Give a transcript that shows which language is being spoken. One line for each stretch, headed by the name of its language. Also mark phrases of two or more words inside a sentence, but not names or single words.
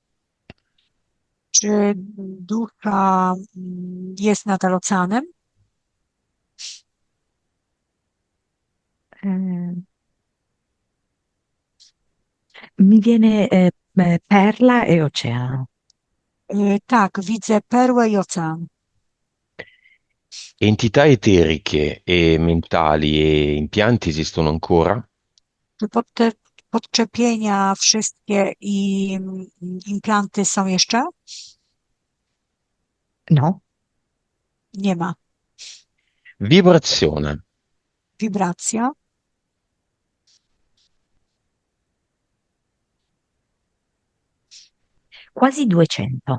Polish: Czy dusza jest nadal oceanem?
Italian: Eh, mi viene perla e oceano.
Polish: Tak, widzę perłę i ocean.
Italian: Entità eteriche e mentali e impianti esistono ancora?
Polish: Czy te podczepienia wszystkie i implanty są jeszcze?
Italian: No,
Polish: Nie ma.
Italian: Vibrazione.
Polish: Wibracja?
Italian: quasi 200.